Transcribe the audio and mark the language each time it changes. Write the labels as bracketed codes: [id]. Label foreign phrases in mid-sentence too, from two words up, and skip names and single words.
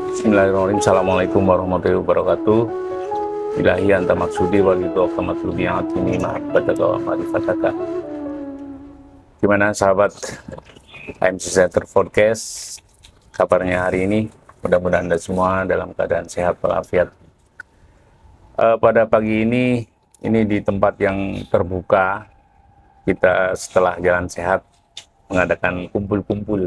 [ar] بسم الله الرحمن الرحيم. السلام عليكم ورحمة الله وبركاته. إلهي أنت مقصودي ورضاك مطلوبي أعطني محبتك ومعرفتك. [id] Gimana sahabat AMC Center Podcast? Kabarnya hari ini? Mudah-mudahan Anda semua dalam keadaan [ar] sehat walafiat. [id] Pada pagi ini di tempat yang terbuka, kita setelah jalan sehat mengadakan kumpul-kumpul.